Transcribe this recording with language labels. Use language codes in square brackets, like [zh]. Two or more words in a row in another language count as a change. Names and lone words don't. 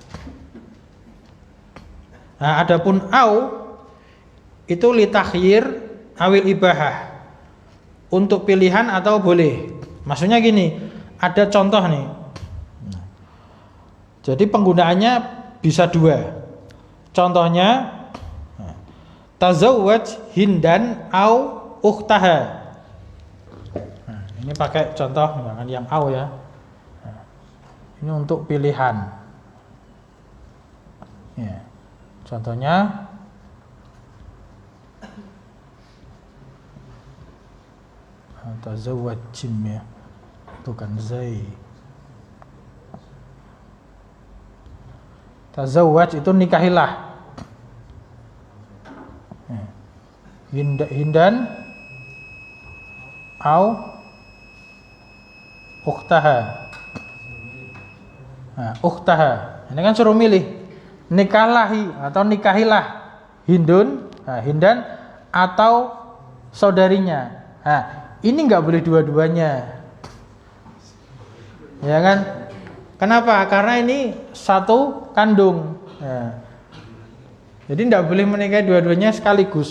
[id] Nah, adapun au itu [ar] للتخيير أو الإباحة, [id] untuk pilihan atau boleh. Maksudnya gini, ada contoh nih. Jadi penggunaannya bisa dua. Contohnya [ar] تزوج هندا أو أختها. [id] Nah, ini pakai contoh jangan yang au ya. Nah, ini untuk pilihan. Ya. Contohnya tazawwaj jim ya, bukan zai. Tazawwaj itu nikahilah. [ar] هندا أو أختها. [id] Nah, ukhtaha. Ini kan suruh milih. Nikahlahi atau nikahilah Hindun, Hindan atau saudarinya. Nah, ini nggak boleh dua-duanya. Ya kan? Kenapa? Karena ini satu kandung. Nah, jadi tidak boleh menikahi dua-duanya sekaligus.